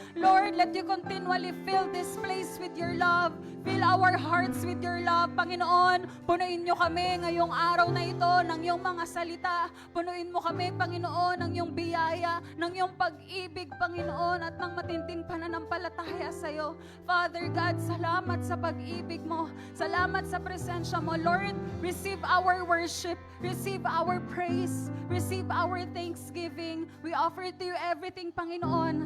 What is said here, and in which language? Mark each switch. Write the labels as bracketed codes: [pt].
[en] Lord, let you continually fill this place with your love. Fill our hearts with your love, Panginoon. [tl] Punuin niyo kami ngayong araw na ito ng iyong mga salita. Punuin mo kami, Panginoon, ng iyong biyaya, ng iyong pag-ibig, Panginoon, at ng matinding pananampalataya sa iyo. Father God, salamat sa pag-ibig mo. Salamat sa presensya mo. [en] Lord, receive our worship. Receive our praise. Receive our thanksgiving. We offer to you everything, Panginoon.